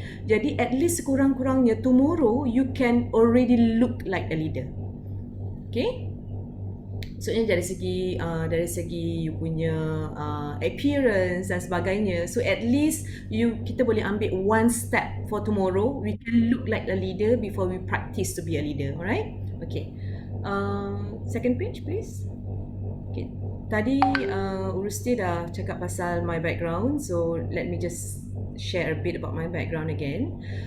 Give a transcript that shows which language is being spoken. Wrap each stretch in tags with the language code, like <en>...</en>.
<en>Jadi at least sekurang-kurangnya tomorrow you can already look like a leader, okay?</en> <ms>Maksudnya dari segi you punya appearance dan sebagainya.</ms> <en>So at least</en> <ms>kita boleh ambil</ms> <en>one step for tomorrow. We can look like a leader before we practice to be a leader. Alright? Okay. Second page please. Okay.</en> <ms>Tadi Urustia dah cakap pasal</ms> <en>my background. So let me just share a bit about my background again.</en>